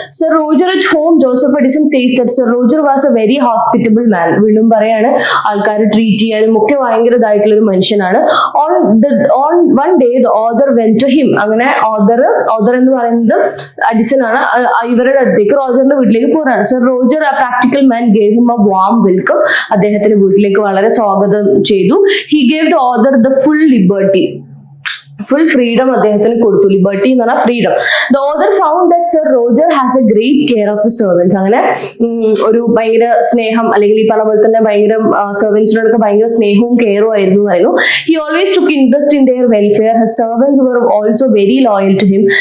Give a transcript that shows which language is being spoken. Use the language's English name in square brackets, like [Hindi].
[English] Sir Roger at home, Joseph Addison says that sir Roger was a very hospitable man. [Malayalam] വീണ്ടും പറയാണ്, ആൾക്കാരെ treat ചെയ്യാനും ഒക്കെ ഭയങ്കര ഇതായിട്ടുള്ള ഒരു മനുഷ്യനാണ്. [English] On one day the other went to him. [Malayalam] അങ്ങനെ ഓദർ എന്ന് പറയുന്നത് അഡിസൺ ആണ്. ഇവരുടെ അടുത്തേക്ക് റോജറിന്റെ വീട്ടിലേക്ക് പോരാണ്. [English] Sir Roger a practical man gave him a warm welcome. [Malayalam] അദ്ദേഹത്തിന്റെ വീട്ടിലേക്ക് വളരെ സ്വാഗതം ചെയ്തു. [English] He gave the author the full liberty. [Malayalam] Full freedom അദ്ദേഹത്തിന് കൊടുത്തു. ലിബർട്ടി എന്ന് പറഞ്ഞാൽ freedom. [English] The other found that sir Roger has a great care of his servants. [Malayalam] അങ്ങനെ ഒരു ഭയങ്കര സ്നേഹം, അല്ലെങ്കിൽ ഈ പറഞ്ഞ പോലെ തന്നെ ഭയങ്കര സെർവൻസിനോടൊക്കെ ഭയങ്കര സ്നേഹവും കെയറും ആയിരുന്നു പറയുന്നു. [English] He always took interest in their welfare. His servants were also very loyal to him.